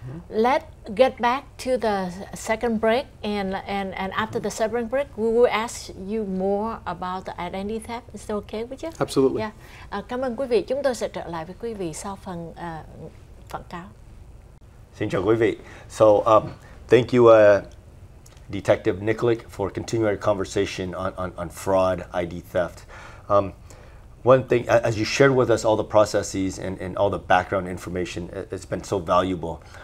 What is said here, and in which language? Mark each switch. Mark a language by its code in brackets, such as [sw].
[en] Let's get back to the second break, and after the second break, we will ask you more about the identity theft. Is that okay with you? Absolutely. Yeah. [vi] Cảm ơn quý vị. Chúng tôi sẽ trở lại với quý vị sau phần quảng cáo. Xin chào quý vị. [en] So, thank you, Detective Nikolic, for continuing our conversation on fraud, ID theft. One thing, as you shared with us all the processes and all the background information, it's been so valuable.